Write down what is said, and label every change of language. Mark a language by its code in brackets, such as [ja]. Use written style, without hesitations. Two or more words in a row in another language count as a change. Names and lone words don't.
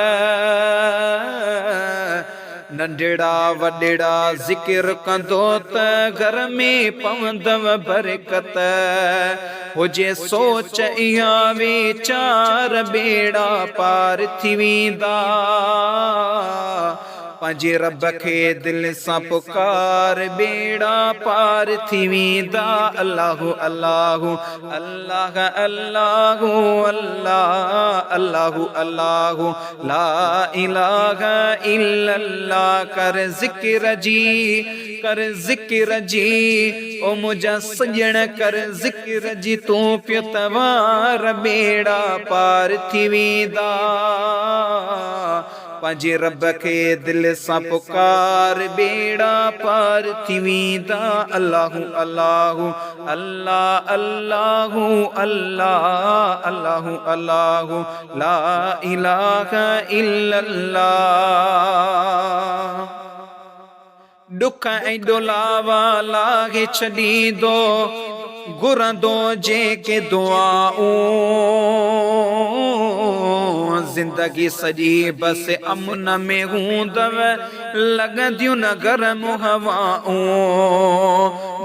[sd] नंढड़ा वॾड़ा ज़िक्र कंदो त घर में पवंदव बरकत। हुजे सोच इहा वीचार बेड़ा पार थी वेंदा। पंहिंजे रब खे दिल सां पुकार बेड़ा पार थी वेंदा। [ar] الله الله الله الله الله الله الله لا إله إلا الله. [sd] कर ज़िक्र जी ओ मुंहिंजा सजण कर ज़िक्र जी तू पियो तवार बेड़ा पार थी वेंदा। पंहिंजे रब खे दिल सां पुकार बेड़ा पार थी वेंदा। [ar] الله الله الله الله الله الله الله لا إله إلا الله. [sd] दुख ऐं डोलावा लाहे छॾींदो घुरंदो जेके दुआऊं। ज़िंदगी सॼी बस अमन में हूंदव लॻंदियूं न गरम हवाऊं।